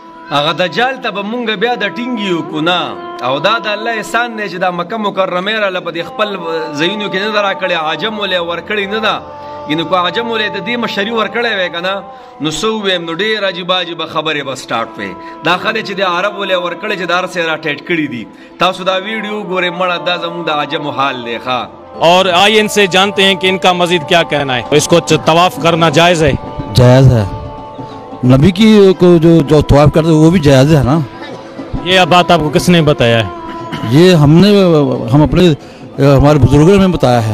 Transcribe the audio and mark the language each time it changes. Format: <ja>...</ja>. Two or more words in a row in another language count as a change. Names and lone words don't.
<ps>هغه دجال ته به مونږ بیا د ټینګیو کو نه او دا د الله احسان دی چې دا مکه مکرمه راله په دې خپل ځایونو کې نه ده راکړې عجم ولې ورکړې نه ده یعنې کو عجم ولې د دې مشري ورکړی وی که نه نو څه وویم نو ډېر عجیبه عجیبه خبرې به سټارټ وی دا خلک چې د عرب ولې ورکړی چې د هر څه را ټیټ کړي دي تاسو دا ویډیو ګورئ مړه دا زموږ د عجمو حال دی ښه</ps> <ur>اور آئیے ان سے جانتے ہیں کہ ان کا مزید کیا کہنا ہے. اس کو طواف کرنا جائز ہے? جائز ہے، نبی کی کو جو طواف کرتے ہیں وہ بھی جائز ہے نا. یہ بات آپ کو کس نے بتایا ہے? یہ ہم اپنے ہمارے بزرگوں نے بتایا ہے.</ur>